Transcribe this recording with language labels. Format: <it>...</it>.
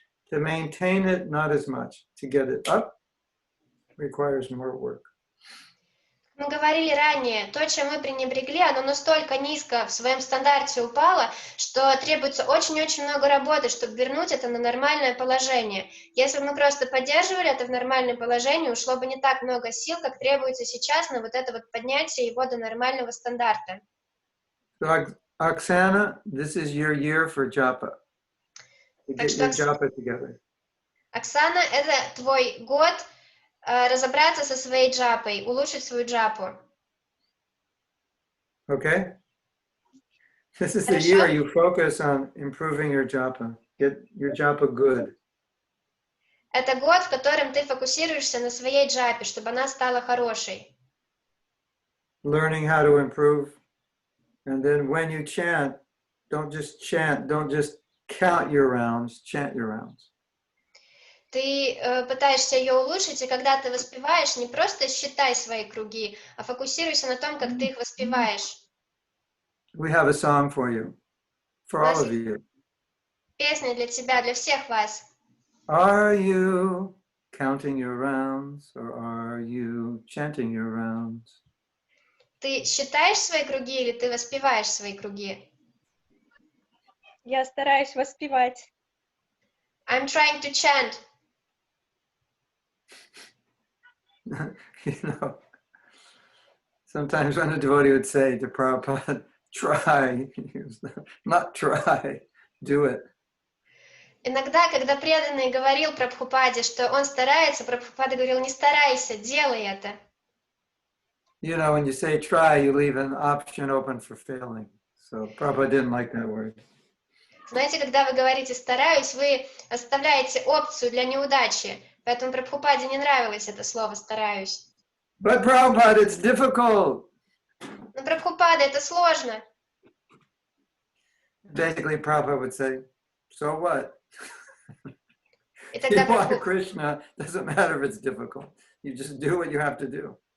<en>To maintain it, not as much. To get it up requires more work.</en> <ru>Мы говорили ранее, то, чем мы пренебрегли, оно настолько низко в своем стандарте упало, что требуется очень-очень много работы, чтобы вернуть это на нормальное положение. Если бы мы просто поддерживали это в нормальном положении, ушло бы не так много сил, как требуется сейчас на вот это вот поднятие его до нормального стандарта.</ru> <en>So, Oksana, this is your year for japa. To get your japa together.</en> <ru>Оксана, это твой год разобраться со своей джапой, улучшить свою джапу.</ru> <en>Okay? This is the year you focus on improving your japa. Get your japa good.</en> <ru>Это год, в котором ты фокусируешься на своей джапе, чтобы она стала хорошей.</ru> <en>Learning how to improve. And then when you chant, don't just count your rounds, chant your rounds.</en> <ru>Ты пытаешься ее улучшить, и когда ты воспеваешь, не просто считай свои круги, а фокусируйся на том, как ты их воспеваешь.</ru> <en>We have a song for you, for all of you.</en> <ru>Песня для тебя, для всех вас.</ru> <en>Are you counting your rounds, or are you chanting your rounds?</en> <ru>Ты считаешь свои круги или ты воспеваешь свои круги? Я стараюсь воспевать.</ru> <en>I'm trying to chant. You know, sometimes when a devotee would say to Prabhupada, try, not try, do it.</en> <ru>Иногда, когда преданный говорил Прабхупаде, что он старается, Прабхупада говорил, не старайся, делай это.</ru> <en>You know, when you say try, you leave an option open for failing. So Prabhupada didn't like that word.</en> <ru>Знаете, когда вы говорите «стараюсь», вы оставляете опцию для неудачи. Поэтому Прабхупаде не нравилось это слово «стараюсь».</ru> <en>But Prabhupada, it's difficult.</en> <ru>Но Прабхупада, это сложно.</ru> <en>Basically, Prabhupada would say, so what?</en> <ru>И</ru> <en>If</en> <ru>тогда</ru> <en>you want Krishna, doesn't matter if it's difficult. You just do what you have to do.</en>